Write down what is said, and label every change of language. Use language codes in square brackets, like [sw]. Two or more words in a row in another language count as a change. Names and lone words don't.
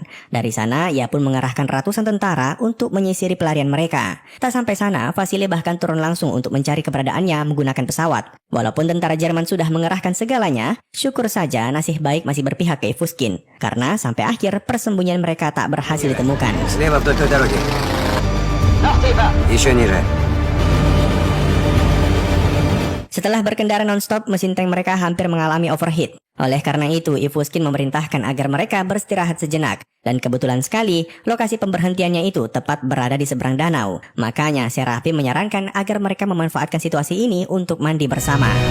[id] Dari sana, ia pun mengerahkan ratusan tentara untuk menyisiri pelarian mereka. Tak sampai sana, Vasily bahkan turun langsung untuk mencari keberadaannya menggunakan pesawat. Walaupun tentara Jerman sudah mengerahkan segalanya, syukur saja nasib baik masih berpihak ke Ivuskin. Karena sampai akhir persembunyian mereka tak berhasil ditemukan. [ru] Слева вдоль той дороги. Еще ниже. [id] Setelah berkendara non-stop, mesin tank mereka hampir mengalami overheat. Oleh karena itu, Ivuskin memerintahkan agar mereka beristirahat sejenak. Dan kebetulan sekali, lokasi pemberhentiannya itu tepat berada di seberang danau. Makanya, Serafim menyarankan agar mereka memanfaatkan situasi ini untuk mandi bersama.